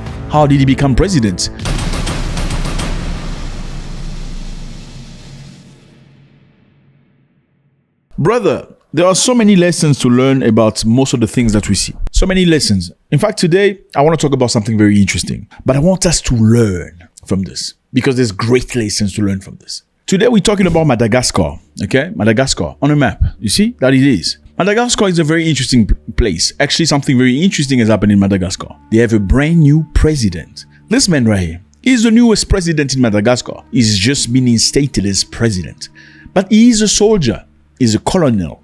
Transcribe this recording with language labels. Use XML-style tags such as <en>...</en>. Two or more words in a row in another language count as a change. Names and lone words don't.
<en>How did he become president? Brother, there are so many lessons to learn about most of the things that we see. So many lessons. In fact, today, I want to talk about something very interesting. But I want us to learn from this, because there's great lessons to learn from this. Today, we're talking about Madagascar, okay? Madagascar, on a map. You see that it is. Madagascar is a very interesting place. Actually, something very interesting has happened in Madagascar. They have a brand new president. This man right here is the newest president in Madagascar. He's just been instated as president. But he is a soldier. He's a colonel.</en>